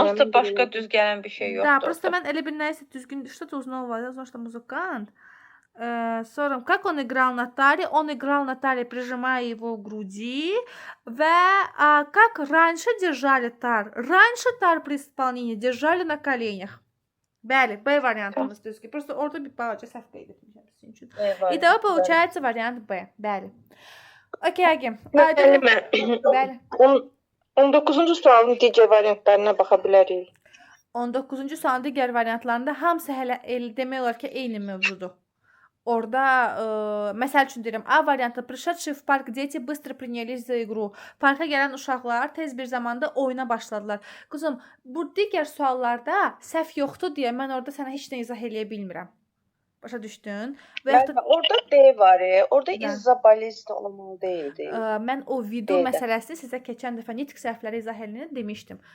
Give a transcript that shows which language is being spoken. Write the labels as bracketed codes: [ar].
[az] Asta başqa düz gələn bir şey yoxdur. [ru] Да, просто [az] mən elə bir nəyisə düzgün [ru] что-то узнал, потому что музыкант. [az] Sonra [ru] как он играл на таре? Он играл на таре, прижимая его к груди. [az] Və [ru] как раньше держали тар? Раньше тар при исполнении держали на коленях. [az] Bəli, B variantımız düzgün. [ru] Просто [az] orada bir balaca səhv qeyd etmişəm sizin üçün. [ru] Итого получается вариант B. [az] Bəli. Okey, Agim. Bəli. 19-cu sualın digər variantlarına baxa bilərik. 19-cu sualın digər variantlarında hamısı hələ demək olar ki, eyni mövzudur. Orada, məsəl üçün deyirəm, A variantı, [ru] пришедшие в парк дети быстро принялись за игру. [az] Parka gələn uşaqlar tez bir zamanda oyuna başladılar. Qızım, bu digər suallarda səhv yoxdur deyə mən orada sənə heç nə izah eləyə bilmirəm. Başa düşdün? Orada D var, orada izabalizm olmalı deyildi. Mən o vidu məsələsini sizə keçən dəfə nitq səhvləri izah eləyəndə demişdim.